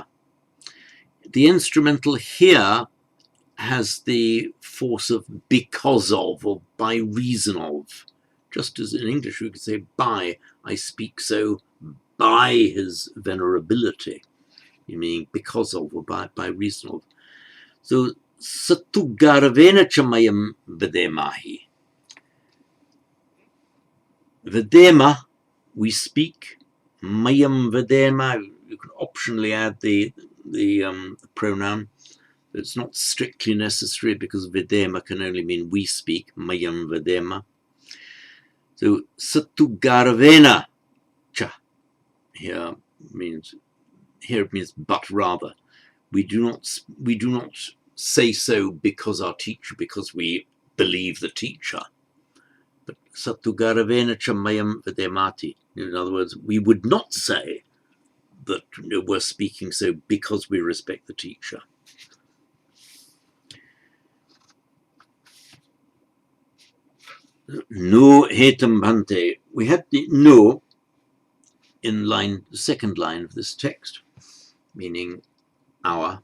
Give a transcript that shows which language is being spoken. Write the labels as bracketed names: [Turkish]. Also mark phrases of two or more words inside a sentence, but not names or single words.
[English] The instrumental here has the force of because of, or by reason of. Just as in English we could say by, I speak so by his venerability, meaning because of, or by reason of. So, [Pali] sattugaravena chamayam vedemahi. Vedema, [English] we speak. [Pali] Mayam vedema, [English] you can optionally add the pronoun. It's not strictly necessary because vedema can only mean we speak. [Pali] Mayam vedema. So, sattugaravena cha. [English] Here it means but rather. We do not say so because we believe the teacher. [Pali] But sattugaravena chamayam vedemati. [English] In other words, we would not say that we're speaking so because we respect the teacher. [Pali] No hetam bhante. [English] We had the no in the second line of this text, meaning our.